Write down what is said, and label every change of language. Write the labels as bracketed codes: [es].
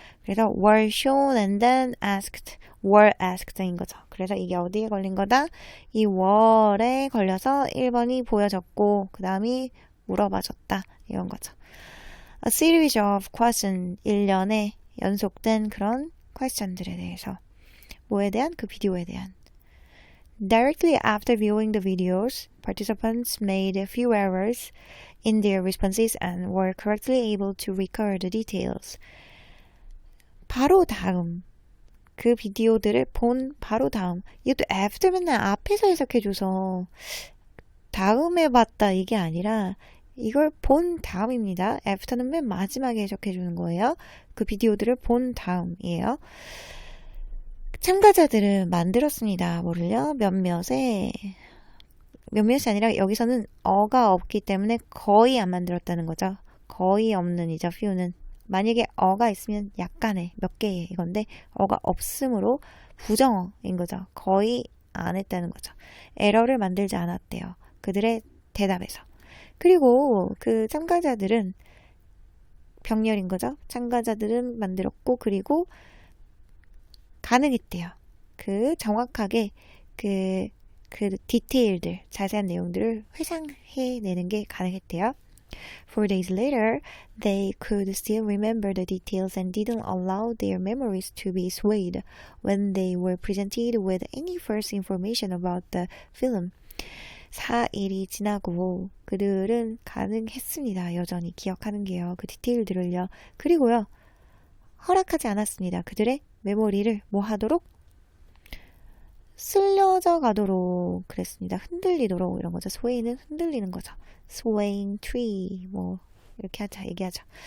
[ko] 그래서 [en] were shown and then were asked [ko] 인 거죠. 그래서 이게 어디에 걸린 거다? 이 were에 걸려서 1번이 보여졌고 그 다음이 물어봐졌다. 이런 거죠. [en] A series of questions, [ko] 일련의 연속된 그런 question들에 대해서. 뭐에 대한? 그 비디오에 대한. [en] Directly after viewing the videos, participants made a few errors in their responses and were correctly able to recall the details. [ko] 바로 다음, 그 비디오들을 본 바로 다음. 이것도 after 맨날 앞에서 해석해줘서 다음에 봤다 이게 아니라 이걸 본 다음입니다. after는 맨 마지막에 해석해주는 거예요. 그 비디오들을 본 다음이에요. 참가자들은 만들었습니다. 뭐를요? 몇몇의 몇몇이 아니라 여기서는 어가 없기 때문에 거의 안 만들었다는 거죠. 거의 없는 이죠. few는. 만약에 어가 있으면 약간의 몇 개의 이건데 어가 없으므로 부정어인 거죠. 거의 안 했다는 거죠. 에러를 만들지 않았대요. 그들의 대답에서. 그리고 그 참가자들은 병렬인 거죠. 참가자들은 만들었고 그리고 가능했대요. 그 정확하게 그 디테일들, 자세한 내용들을 회상해내는 게 가능했대요. [en] 4 days later, they could still remember the details and didn't allow their memories to be swayed when they were presented with any first information about the film. [ko] 4일이 지나고 그들은 가능했습니다. 여전히 기억하는 게요. 그 디테일들을요. 그리고요. 허락하지 않았습니다. 그들의 메모리를 뭐 하도록? 쓸려져 가도록 그랬습니다. 흔들리도록 이런 거죠. sway는 흔들리는 거죠. swaying tree 뭐 이렇게 하자 얘기하죠.